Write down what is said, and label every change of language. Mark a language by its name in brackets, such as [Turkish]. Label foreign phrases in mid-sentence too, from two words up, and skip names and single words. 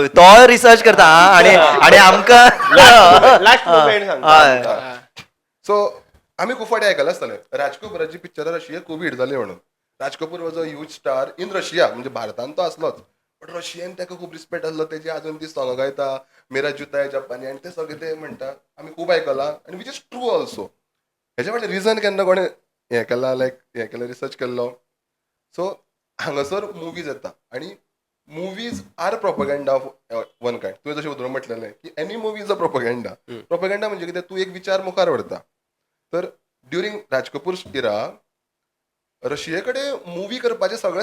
[Konkani] तो रिसर्च करता आणि आमकां लास्ट मुमेंट सांगता. सो आम्ही खूप फाटी आयकला आसतले राज कपूराची पिक्चरां रशिया खूब हिट जाली म्हणून [English] Raj Kapoor was a huge star in Russia [Konkani] म्हणजे भारतान तो असलोच बट रशियन ताका खूब रिस्पेक्ट आसलो तेजी अजून ती सॉंग गायता [Hindi] मेरा जुता है जपानी [Konkani] आनी ते सगळे ते म्हणटा आमी खूब आयकला आनी [English] which is true also [Konkani] हेजे फाटलें रिजन केन्ना कोणें हें केला लायक हें केलें रिसर्च केल्लो सो हांगासर मुवीज येता आनी [English] movies are propaganda of one kind [Konkani] तुवें जशें उदरून म्हटलेलें की [English] any movie is a propaganda [Konkani] प्रोपेगंडा म्हणजे कितें तूं एक विचार मुखार व्हरता तर [English] during Raj Kapoor era [Konkani] रशिये कडेन मुवी करपाचें सगळें